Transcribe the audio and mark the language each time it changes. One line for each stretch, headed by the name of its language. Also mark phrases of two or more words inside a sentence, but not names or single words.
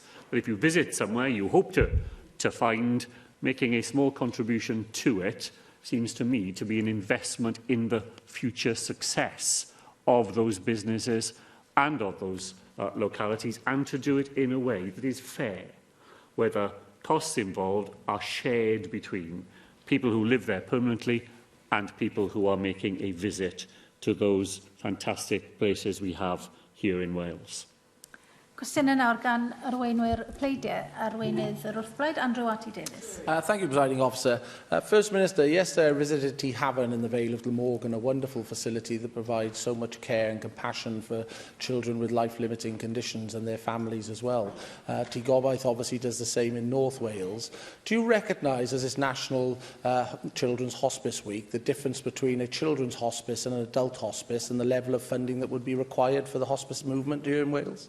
English: But if you visit somewhere, you hope to find making a small contribution to it seems to me to be an investment in the future success of those businesses and of those localities, and to do it in a way that is fair, where the costs involved are shared between people who live there permanently and people who are making a visit to those fantastic places we have here in Wales.
Welsh: Cwestiynau nawr gan arweinwyr pleidiau, arweinydd yr wrthblaid, Andrew Davies.
English: Thank you, Presiding Officer. First Minister, yesterday I visited Tŷ Hafan in the Vale of Glamorgan, a wonderful facility that provides so much care and compassion for children with life-limiting conditions and their families as well. Tŷ Gobaith obviously does the same in North Wales. Do you recognise, as it's National Children's Hospice Week, the difference between a children's hospice and an adult hospice and the level of funding that would be required for the hospice movement here in Wales?